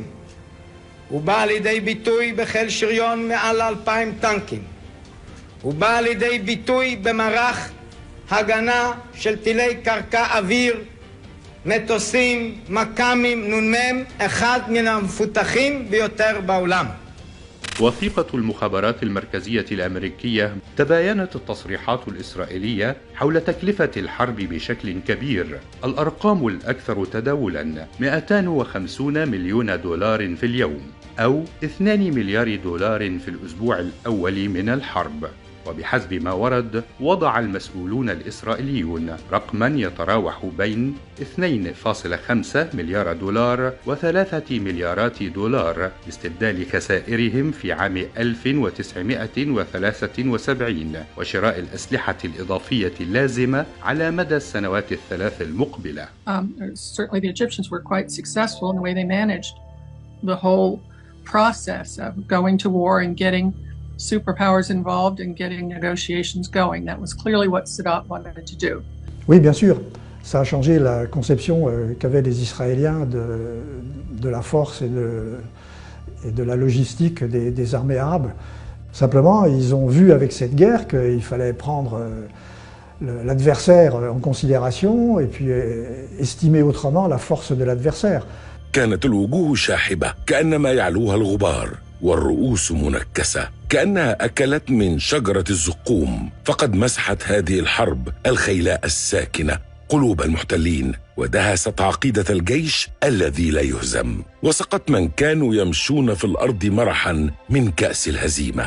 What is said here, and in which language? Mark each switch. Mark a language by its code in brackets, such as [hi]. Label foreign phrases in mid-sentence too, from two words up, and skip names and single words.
[he] הוא בא לידי ביטוי בחיל שריון מעל 2,000 טנקים. הוא בא לידי ביטוי במערך הגנה של טילי קרקע אוויר, מטוסים, מקאמים, נ"מ, אחד מן המפותחים ביותר בעולם. [ar] وثيقة المخابرات المركزية الأمريكية تباينت التصريحات الإسرائيلية حول تكلفة الحرب بشكل كبير. الأرقام الأكثر تداولاً 250 مليون دولار في اليوم، أو 2 مليار دولار في الأسبوع الأول من الحرب. وبحسب ما ورد، وضع المسؤولون الإسرائيليون رقماً يتراوح بين 2.5 مليار دولار و3 مليارات دولار لاستبدال خسائرهم في عام 1973 وشراء الأسلحة الإضافية اللازمة على مدى السنوات الثلاث المقبلة. [en] Certainly the Egyptians were quite successful in the way they managed the whole process of going to war and getting superpowers involved in getting negotiations going. That was clearly what Sadat wanted to do. [fr] Oui, bien sûr. Ça a changé la conception qu'avaient les Israéliens de la force et de la logistique des armées arabes. Simplement, ils ont vu avec cette guerre qu'il fallait prendre l'adversaire en considération et puis estimer autrement la force de l'adversaire. [ar] كانت الوجوه شاحبة كأنما يعلوها الغبار، والرؤوس منكسة كأنها أكلت من شجرة الزقوم. فقد مسحت هذه الحرب الخيلاء الساكنة قلوب المحتلين، ودهست عقيدة الجيش الذي لا يهزم، وسقط من كانوا يمشون في الأرض مرحا من كأس الهزيمة.